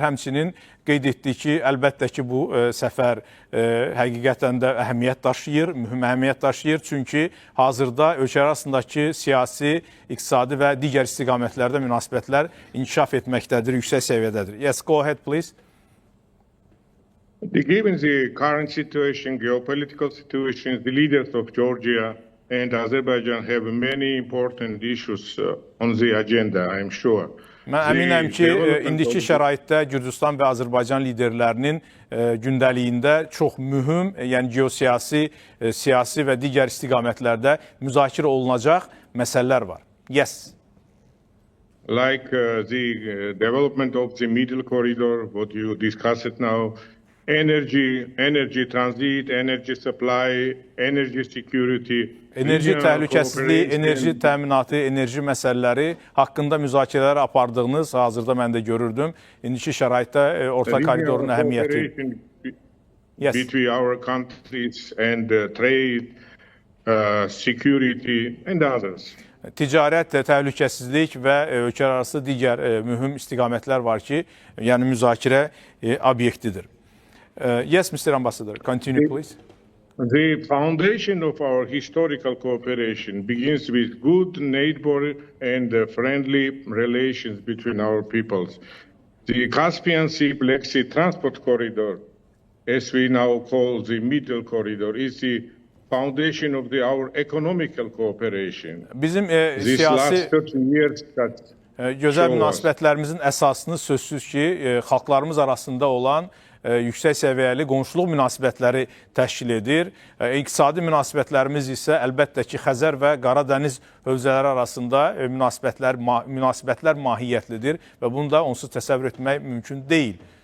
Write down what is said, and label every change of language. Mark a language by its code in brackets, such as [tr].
[az] Həmçinin qeyd etdi ki, əlbəttə ki, bu səfər həqiqətən də əhəmiyyət daşıyır, mühüm əhəmiyyət daşıyır. Çünki hazırda ölkə arasındakı siyasi, iqtisadi və digər istiqamətlərdə münasibətlər inkişaf etməkdədir, yüksək səviyyədədir. [en] Yes, go ahead, please. Given the current situation, geopolitical situations, the leaders of Georgia and Azerbaijan have many important issues on the agenda, I'm sure. [az] Mən əminəm ki, indiki şəraitdə Gürcüstan və Azərbaycan liderlərinin gündəliyində çox mühüm, yəni geosiyasi, siyasi və digər istiqamətlərdə müzakirə olunacaq məsələlər var. [en] Yes. Like the development of the middle corridor, what you discussed now, energy transit, energy supply, energy security. [az] Enerji təhlükəsizliyi, enerji təminatı, enerji məsələləri haqqında müzakirələr apardığınız hazırda mən də görürdüm. İndiki şəraitdə orta koridorun əhəmiyyəti. [en] Yes. Between our countries and trade, security and others. [az] Ticarət, təhlükəsizlik və ölkələrarası digər mühüm istiqamətlər var ki, yəni müzakirə obyektidir. [en] Yes, Mr. Ambassador, continue please. The foundation of our historical cooperation begins with good neighbor and friendly relations between our peoples. The Caspian Sea Black Sea Transport Corridor, as we now call the Middle Corridor, is the foundation of our economical cooperation. [az] Bizim [en] This [az] siyasi [en] last 30 years [az] gözəl münasibətlərimizin əsasını sözsüz ki, xalqlarımız arasında olan yüksək səviyyəli qonşuluq münasibətləri təşkil edir. İqtisadi münasibətlərimiz isə əlbəttə ki, Xəzər və Qaradəniz hövzələri arasında münasibətlər mahiyyətlidir və bunu da onsuz təsəvvür etmək mümkün deyil.